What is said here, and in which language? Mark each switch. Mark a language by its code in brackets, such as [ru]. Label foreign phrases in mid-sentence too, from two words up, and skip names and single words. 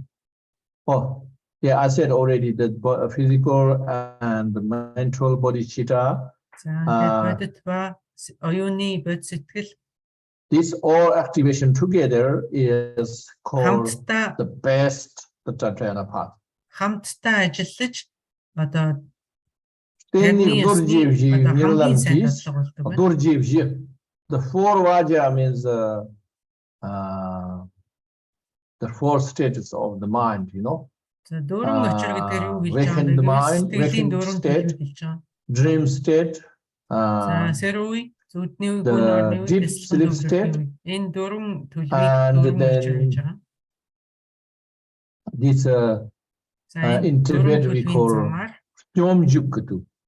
[en] Oh, yeah, I said already that physical and the mental bodhicitta. this all activation together is called the best the Tantrayana path. [mn] Хамтдаа ажиллаж одоо [en] the four Vajra means the four stages of the mind, you know. Wakened mind, wakened state, dream state, the deep sleep state, and then this intermediate we call Nyomjuk.